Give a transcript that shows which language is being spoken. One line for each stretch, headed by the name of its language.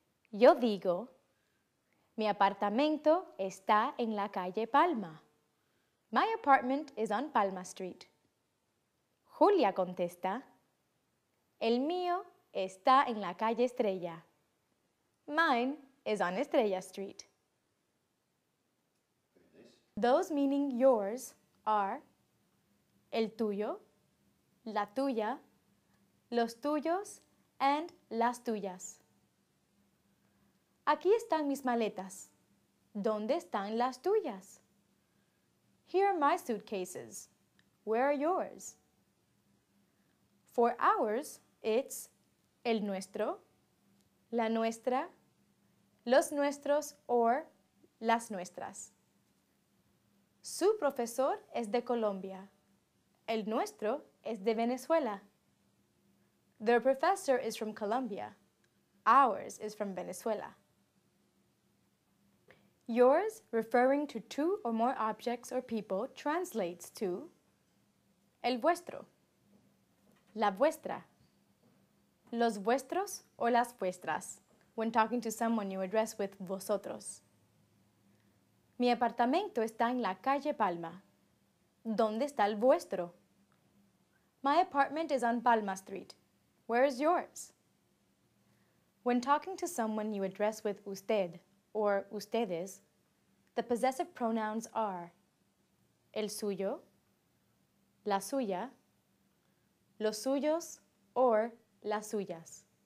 Spanish: Yo digo, mi apartamento está en la calle Palma.
English: My apartment is on Palma Street.
Spanish: Julia contesta, el mío está en la calle Estrella.
English: Mine is on Estrella Street. Those meaning yours are el tuyo, la tuya, los tuyos, and las tuyas.
Spanish: Aquí están mis maletas. ¿Dónde están las tuyas?
English: Here are my suitcases. Where are yours? For ours, it's el nuestro, la nuestra, los nuestros, or las nuestras.
Spanish: Su profesor es de Colombia. El nuestro es de Venezuela.
English: Their professor is from Colombia. Ours is from Venezuela. Yours, referring to two or more objects or people, translates to el vuestro, la vuestra, los vuestros or las vuestras, when talking to someone you address with vosotros.
Spanish: Mi apartamento está en la calle Palma. ¿Dónde está el vuestro?
English: My apartment is on Palma Street. Where is yours? When talking to someone you address with usted or ustedes, the possessive pronouns are el suyo, la suya, los suyos, or las suyas.